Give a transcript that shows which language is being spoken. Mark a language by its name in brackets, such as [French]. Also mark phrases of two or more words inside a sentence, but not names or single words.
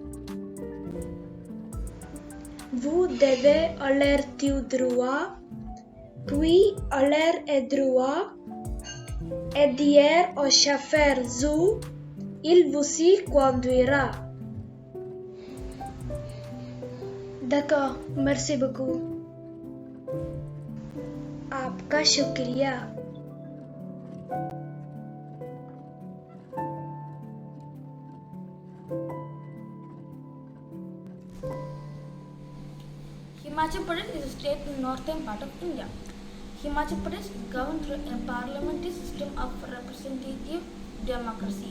[French] Vous devez aller tout droit, puis aller à droite, et dire au chauffeur où il vous y conduira. D'accord, merci beaucoup. [Hindi] आपका शुक्रिया. [English] Himachal Pradesh is a state in the northern part of India. Himachal Pradesh is governed through a parliamentary system of representative democracy.